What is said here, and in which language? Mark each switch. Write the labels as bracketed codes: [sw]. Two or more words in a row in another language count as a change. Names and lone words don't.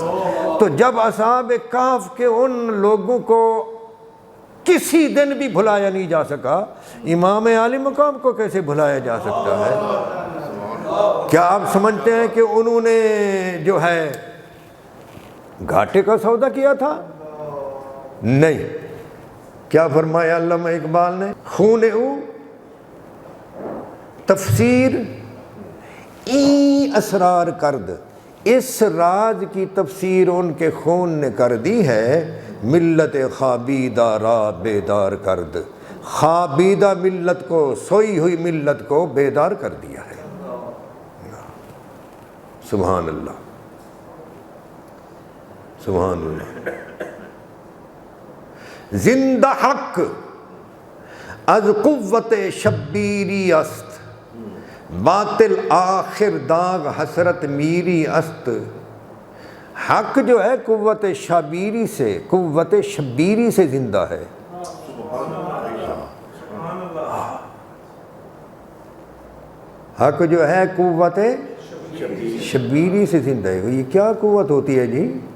[ur] تو جب اصحاب کہف کے ان لوگوں کو کسی دن بھی بھلایا نہیں جا سکا، امام عالی مقام کو کیسے بھلایا جا سکتا ہے؟ کیا آپ سمجھتے ہیں کہ انہوں نے جو ہے گھاٹے کا سودا کیا تھا؟ نہیں. کیا فرمایا علامہ اقبال نے؟ [fa] خون او تفسیر ای اسرار کرد، [ur] اس راز کی تفسیر ان کے خون نے کر دی ہے، [fa] ملت خوابیدہ را بیدار کرد، [ur] خوابیدہ ملت کو، سوئی ہوئی ملت کو بیدار کر دیا ہے. [ar] سبحان اللہ، سبحان اللہ. [fa] زندہ حق از قوت شبیری است، باطل آخر داغ حسرت میری است. [ur] حق جو ہے قوت شبیری سے، قوت شبیری سے زندہ ہے. حق جو ہے قوت شبیری سے زندہ ہے. یہ کیا قوت ہوتی ہے جی؟